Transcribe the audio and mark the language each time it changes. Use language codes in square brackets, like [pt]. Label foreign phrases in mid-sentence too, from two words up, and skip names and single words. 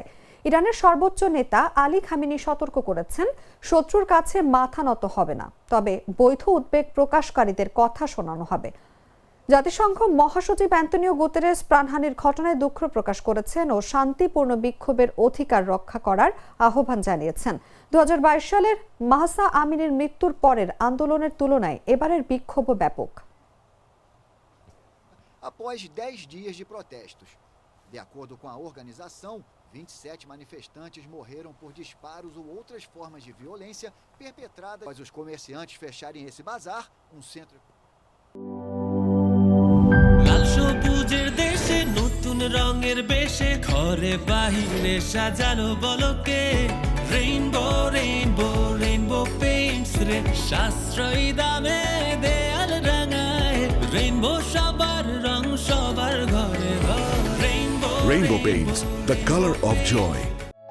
[bn] ইরানের সর্বোচ্চ নেতা আলী খামেনি সতর্ক করেছেন, শত্রুর কাছে মাথা নত হবে না, তবে বৈধ উদ্বেগ প্রকাশকারীদের কথা শোনানো হবে। জাতিসংঘ মহাসচিব অ্যান্তনিও গুতেরেস প্রাণহানির ঘটনায় দুঃখ প্রকাশ করেছেন ও শান্তিপূর্ণ বিক্ষোভের অধিকার রক্ষা করার আহ্বান জানিয়েছেন। 2022 সালের মাহসা আমিনের মৃত্যুর পরের আন্দোলনের তুলনায় এবারের বিক্ষোভ ব্যাপক। [pt] Após 10 dias de protestos. De acordo com a organização, 27 manifestantes morreram por disparos ou outras formas de violência perpetradas após os comerciantes fecharem esse bazar, um centro... [bn] লাল সবুজের দেশে নতুন রঙের বেশে ঘরে বাহিরে সাজানো বলকে রেইনবো রেইনবো রেইনবো পেইন্টস রে সাশ্রয়ী দামে দেয়াল রাঙায় রেইনবো সবার রং সবার ঘরে ঘরে [en] Rainbow Paints, the color of joy.